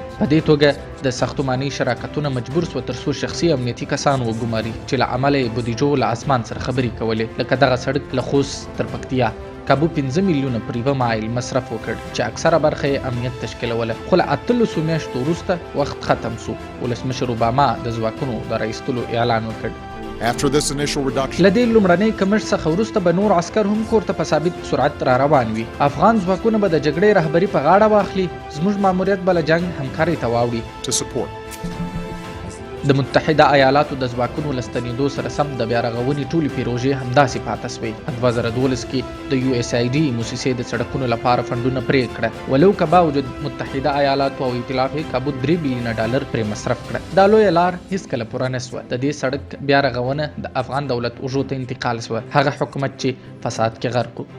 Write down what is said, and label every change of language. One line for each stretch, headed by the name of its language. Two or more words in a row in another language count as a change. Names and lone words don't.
Pashto: په دې توګه د ساختماني شراکتونه مجبور سوه تر څو شخصي امنیتي کسان وګماري چې له امله یې بودیجو له اسمان سره خبرې کولې. لکه دغه سړک له خوست تر پکتیا کابو 5 میلیونه پر یوه مایل مصرف وکړ چې اکثره برخه یې امنیت تشکیلوله. خو له 8 میاشتو وروسته وخت ختم سو. ولسمشر اوباما د ځواکونو د راایستلو اعلان وکړ.
English: After this initial reduction,
Pashto: له دې لومړنۍ کمښت څخه وروسته به نور عسکر هم کور ته په ثابت سرعت را روان وي. افغان ځواکونه به د جګړې رهبري په غاړه واخلي. زموږ ماموریت به له جنګ همکارۍ ته واوړي.
English: to support.
Pashto: د متحده ایالاتو د ځواکونو له ستنېدو سره سم د بیا رغونې ټولې پروژې همداسې پاتې سوې. په 2012 کې د USAID موسسې د سړکونو لپاره فنډونه پرې کړه، ولو که باوجود متحده ایالاتو او ائتلاف یې کابو $3 بلیونه پرې مصرف کړه. دا لویه لار هیڅکله پوره نه سوه. د دې سړک بیا رغونه د افغان دولت اوږو ته انتقال سوه، هغه حکومت چې فساد کې غرق و.